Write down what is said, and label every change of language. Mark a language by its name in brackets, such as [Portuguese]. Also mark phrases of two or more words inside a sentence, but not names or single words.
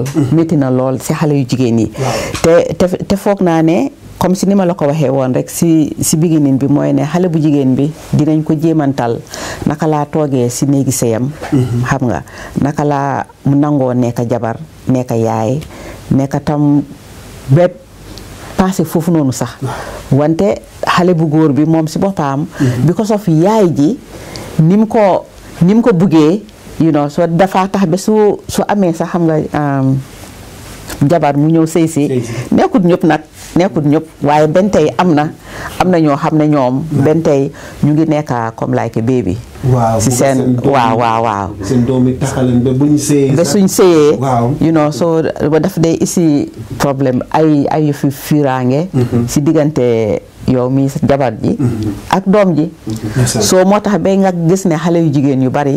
[Wolof] métti na lool si xale yu jigéen yi. te foog naa ne [French] comme si [Wolof] ni ma la ko waxee woon rek si beginning bi mooy ne xale bu jigéen bi dinañ ko jéemantal naka laa toogee si néegi sëyam. xam nga naka laa mu nangoo nekk jabar nekk yaay nekk tam bépp passé foofu noonu sax. wante xale bu góor bi moom si boppam. [English] because of [Wolof] yaay ji ni mu ko buggee so dafa tax ba su amee sax xam nga jabar mu ñëw sëy si nekkut ñëpp waaye benn tey am na ñoo xam ne ñoom benn tey ñu ngi nekk comme like baby. waaw si seen waaw. seen doom yi taxaleen ba buñ sëyee. ba suñ sëyee. so daf day isi problème ay fi fiiraange. si diggante yow mi jabar ji. ak doom ji. soo moo tax ba nga gis ne xale yu jigéen yu bari.